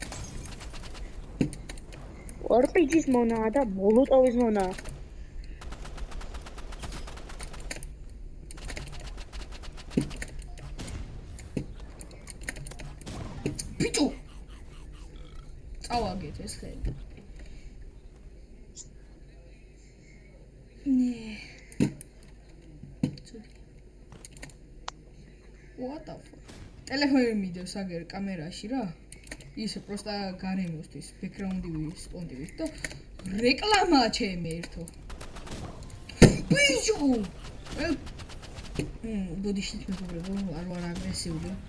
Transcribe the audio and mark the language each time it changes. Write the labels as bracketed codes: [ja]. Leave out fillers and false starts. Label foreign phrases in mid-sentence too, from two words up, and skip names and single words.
[ka] ორპიჯის მონაა და მოლოტოვის მონაა. ბიჭო. წავაგეთ ეს ხელი. [en] What the fuck? [ka] ტელეფონი მიდევს აგერ კამერაში რა. ის პროსტა გარემოსთვის, ბექგრაუნდის სპონტივის და რეკლამაა ჩემი ერთო. ბიჭო! ბოდიშით მეგობრებო, არ ვარ აგრესიული.